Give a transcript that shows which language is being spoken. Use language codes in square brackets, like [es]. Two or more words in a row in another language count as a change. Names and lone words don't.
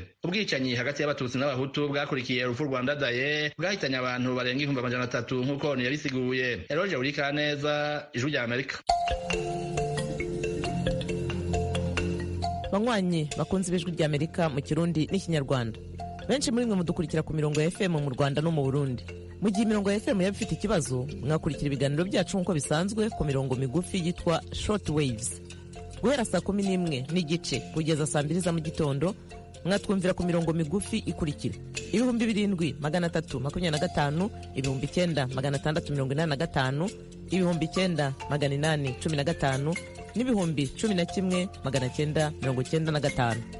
[rn] Ubwicanyi hagati y'abatutsi n'abahutu bwakurikiye urupfu rwa Ndadaye bwahitanye abantu barenga 300 nk'uko yabisiguye. Eroje urika neza, Ijwi rya Amerika. Banywanyi bakunze Ijwi rya Amerika mu Kirundi n'Ikinyarwanda, benshi muri mwe mudukurikira ku mirongo ya FM mu Rwanda no mu Burundi. Mu gihe imirongo ya FM yaba ifite ikibazo, mwakurikira ibiganiro byacu nk'uko bisanzwe ku mirongo migufi yitwa Showbizz. Guhera saa 11:30 kugeza saa 2 za mu gitondo, mwatwumvira ku mirongo migufi ikurikira: 7325, 9685, 9815 n'11995.